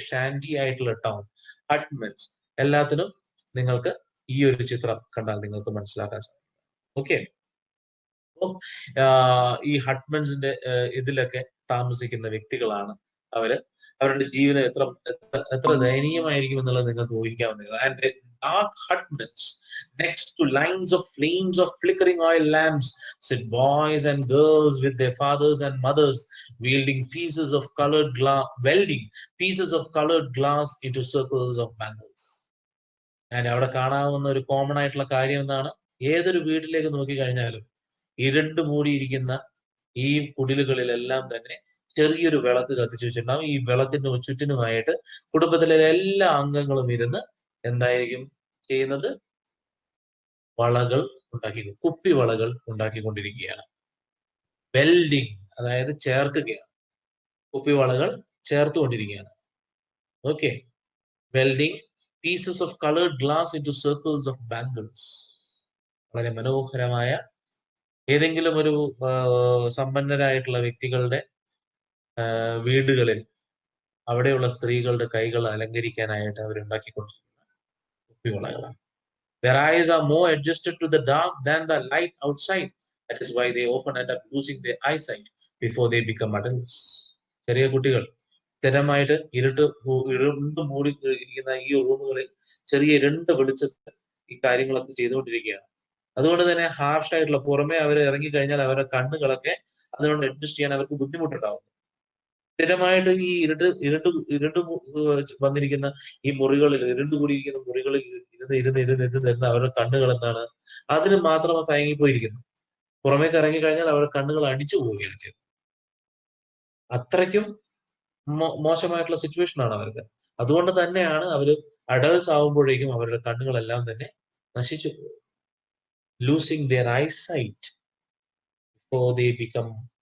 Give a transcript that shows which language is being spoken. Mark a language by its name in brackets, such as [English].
[Malayalam] ഷാൻഡി ആയിട്ടുള്ള ടൗൺ, ഹട്ട്മെന്റ്സ്, എല്ലാത്തിനും നിങ്ങൾക്ക് ഈ ഒരു ചിത്രം കണ്ടാൽ നിങ്ങൾക്ക് മനസ്സിലാക്കാൻ സാധിക്കും. ഓക്കെ. അപ്പം ഈ ഹട്ട്മെന്റ്സിന്റെ ഇതിലൊക്കെ താമസിക്കുന്ന വ്യക്തികളാണ് അവര്. അവരുടെ ജീവിതം എത്ര ദയനീയമായിരിക്കും എന്നുള്ളത് നിങ്ങൾക്ക് ഊഹിക്കാവുന്നതാണ്. [English] And dark hutments next to lines of flames of flickering oil lamps sit boys and girls with their fathers and mothers wielding pieces of colored glass, welding pieces of colored glass into circles of bangles. [Malayalam] ഞാൻ അവിടെ കാണാവുന്ന ഒരു common ആയിട്ടുള്ള കാര്യം എന്താണ്, ഏതൊരു വീട്ടിലേക്ക് നോക്കി കഴിഞ്ഞാലും ഇരുണ്ട് മൂടിയിരിക്കുന്ന ഈ കുടിലുകളിലെല്ലാം തന്നെ ചെറിയൊരു വിളക്ക് കത്തിച്ചു വെച്ചിട്ടുണ്ടാവും. ഈ വിളക്കിന്റെ ചുറ്റിനുമായിട്ട് കുടുംബത്തിലെ എല്ലാ അംഗങ്ങളും ഇരുന്ന് എന്തായിരിക്കും ചെയ്യുന്നത്, വളകൾ കുപ്പിവളകൾ ഉണ്ടാക്കിക്കൊണ്ടിരിക്കുകയാണ്. വെൽഡിങ്, അതായത് ചേർക്കുകയാണ്, കുപ്പിവളകൾ ചേർത്തുകൊണ്ടിരിക്കുകയാണ്. Okay. [English] Welding pieces of coloured glass into circles of bangles. [Malayalam] വളരെ മനോഹരമായ ഏതെങ്കിലും ഒരു സമ്പന്നരായിട്ടുള്ള വ്യക്തികളുടെ വീടുകളിൽ അവിടെയുള്ള സ്ത്രീകളുടെ കൈകൾ അലങ്കരിക്കാനായിട്ട് അവരുണ്ടാക്കിക്കൊണ്ടിരിക്കുന്ന കുപ്പിവളകളാണ്. [English] Their eyes are more adjusted to the dark than the light outside. That is why they often end up losing their eyesight before they become adults. [Malayalam] ചെറിയ കുട്ടികൾ സ്ഥിരമായിട്ട് ഇരുണ്ട് മൂടി ഇരിക്കുന്ന ഈ റൂമുകളിൽ ചെറിയ ഇരുണ്ട വെളിച്ചത്തിൽ ഈ കാര്യങ്ങളൊക്കെ ചെയ്തുകൊണ്ടിരിക്കുകയാണ്. അതുകൊണ്ട് തന്നെ ഹാർഷ് ആയിട്ടുള്ള, പുറമെ അവർ ഇറങ്ങിക്കഴിഞ്ഞാൽ അവരുടെ കണ്ണുകളൊക്കെ അതിനോട് അഡ്ജസ്റ്റ് ചെയ്യാൻ അവർക്ക് ബുദ്ധിമുട്ടുണ്ടാവും. സ്ഥിരമായിട്ട് ഈ ഇരുണ്ട് വന്നിരിക്കുന്ന ഈ മുറികളിൽ, ഇരുണ്ട് കൂടിയിരിക്കുന്ന മുറികളിൽ ഇരുന്ന് അവരുടെ കണ്ണുകൾ എന്താണ്, അതിന് മാത്രം തയങ്ങിപ്പോയിരിക്കുന്നു. പുറമേക്ക് ഇറങ്ങിക്കഴിഞ്ഞാൽ അവരുടെ കണ്ണുകൾ അടിച്ചു പോവുകയാണ് ചെയ്യുന്നത്. അത്രയ്ക്കും മോശമായിട്ടുള്ള സിറ്റുവേഷൻ ആണ് അവർക്ക്. അതുകൊണ്ട് തന്നെയാണ് അവര് അഡൾട്ട്സ് ആവുമ്പോഴേക്കും അവരുടെ കണ്ണുകളെല്ലാം തന്നെ നശിച്ചു പോകും. [English] losing their eyesight before they become.